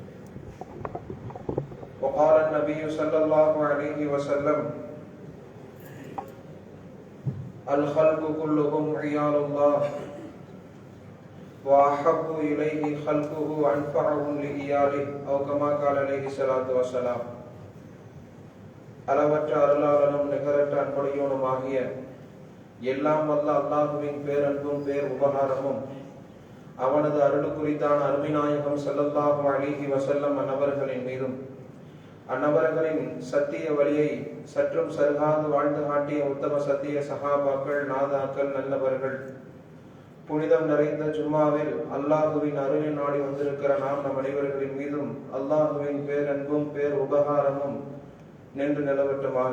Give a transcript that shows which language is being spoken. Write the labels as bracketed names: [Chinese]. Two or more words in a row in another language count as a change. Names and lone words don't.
[Arabic] وقال النبي صلى الله عليه وسلم: الخلق كلهم عيال الله وأحب إليه خلقه أنفعهم لإياله أو كما قال عليه الصلاة والسلام. [Tamil] அளவற்ற அருளாளனும் நிகரற்ற அன்புடையோனுமாகிய எல்லாம் வல்ல அல்லாஹுவின் பேரன்பும் பேர் உபகாரமும் அவனது அருள் குறித்தான அருமைநாயகம் [Arabic] صلى الله عليه وسلم [Tamil] அன்னவர்களின் மீதும் அன்னவர்களின் சத்திய வழியை சற்றும் சருகாது வாழ்ந்து காட்டிய உத்தம சத்திய சஹாபாக்கள், நாதாக்கள், நல்லவர்கள், புனிதம் நிறைந்த ஜும்மாவில் அல்லாஹுவின் அருளை நாடி வந்திருக்கிற நாம் நம் அனைவர்களின் மீதும் அல்லாஹுவின் பேரன்பும் பேர் உபகாரமும் நின்று நிலவட்டுமாக.